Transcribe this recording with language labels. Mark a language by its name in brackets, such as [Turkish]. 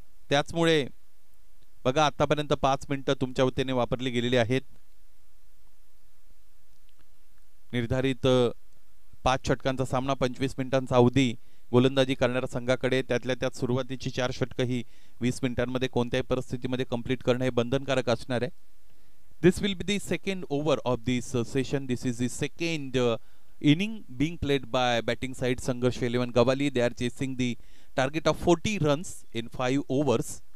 [Marathi] त्याचमुळे बघा आतापर्यंत 5 मिनिटं तुमच्या वतीने वापरली गेलेली आहेत. निर्धारित 5 षटकांचा सामना, 25 मिनिटांचा अवधी. गोलंदाजी करणाऱ्या संघाकडे, त्यातल्या त्यात सुरुवातीची 4 षटकं ही 20 मिनिटांमध्ये कोणत्याही परिस्थितीमध्ये कंप्लीट करणे हे बंधनकारक असणार आहे. [English] This will be the second over of this session. This is the second inning being played by batting side Sangharsh 11 Gawali. They are chasing the target of 40 runs in 5 overs.